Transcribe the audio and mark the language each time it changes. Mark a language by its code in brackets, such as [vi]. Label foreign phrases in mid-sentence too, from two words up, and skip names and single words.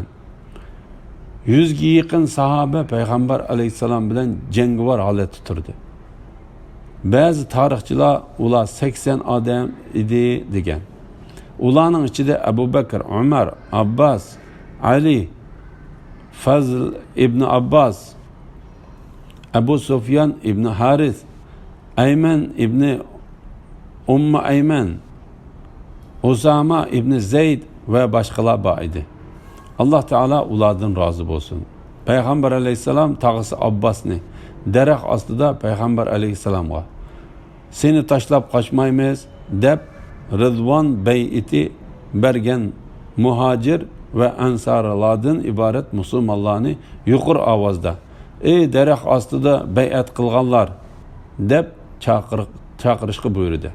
[uz] 100 ga yaqin sahoba Payg'ambar alayhisalom bilan jangovar holatda turdi. Ba'zi tarixchilar ular 80 odam edi degan. Ularning ichida Abu Bakr, Umar, Abbas, Ali, Fazl ibn Abbas, Abu Sufyan ibn Harith, Ayman ibn Ayman, Usama ibn Zayd va boshqalar bor edi. Alloh taolo ulardan rozi bo'lsin. Payg'ambar alayhisalom tag'isi Abbasni daraxt ostida Payg'ambar alayhisalomga "Seni tashlab qochmaymiz" deb Ridvon bay'iti bergan muhojir va ansarlardan iborat musulmonlarni yuqori ovozda "Ey daraxt ostida bay'at qilganlar" deb chaqirishga buyurdi.